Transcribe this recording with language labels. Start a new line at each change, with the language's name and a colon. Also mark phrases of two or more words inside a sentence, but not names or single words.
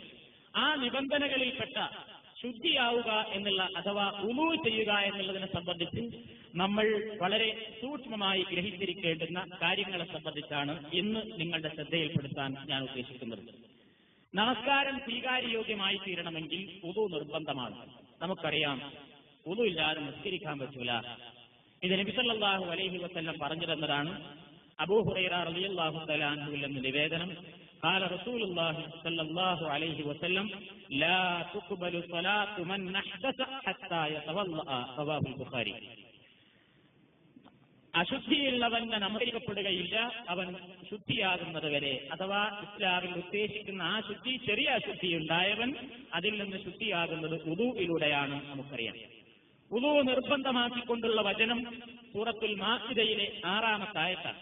Malayalam: ആ നിബന്ധനകളിൽപ്പെട്ട ശുദ്ധിയാവുക എന്നുള്ള അഥവാ വുളൂ ചെയ്യുക എന്നുള്ളതിനെ സംബന്ധിച്ച് നമ്മൾ വളരെ സൂക്ഷ്മമായി ഗ്രഹിച്ചിരിക്കേണ്ടുന്ന കാര്യങ്ങളെ സംബന്ധിച്ചാണ് ഇന്ന് നിങ്ങളുടെ ശ്രദ്ധയിൽപ്പെടുത്താൻ ഞാൻ ഉദ്ദേശിക്കുന്നത്. നമസ്കാരം സ്വീകാര്യയോഗ്യമായി തീരണമെങ്കിൽ വുളൂ നിർബന്ധമാണ്. നമുക്കറിയാം, വുളൂ ഇല്ലാതെ നിസ്കരിക്കാൻ പറ്റൂല. ഇത് നബി
Arabic: صلى الله عليه وسلم
Malayalam: പറഞ്ഞു തന്നതാണ്. അബൂ ഹുറൈറ
Arabic: رضي الله تعالى عنه
Malayalam: എന്ന നിവേദനം,
Arabic: قال رسول الله صلى الله عليه وسلم لا تقبل صلاة من أحدث حتى يتوضأ. رواه البخاري.
Malayalam: അശുദ്ധിയുള്ളവന് നമസ്കരിക്കപ്പെടുകയില്ല അവൻ ശുദ്ധിയാകുന്നത് വരെ. അഥവാ ഇസ്ലാമിൽ ഉദ്ദേശിക്കുന്ന ആ ശുദ്ധി, ചെറിയ അശുദ്ധി ഉണ്ടായവൻ അതിൽ നിന്ന് ശുദ്ധിയാകുന്നത് വുദൂഇലൂടെയാണ്. നമുക്കറിയാം, വുദൂ നിർബന്ധമാക്കിക്കൊണ്ടുള്ള വചനം സൂറത്തുൽ മാഇദയിലെ 6-ാമത്തെ ആയത്താണ്.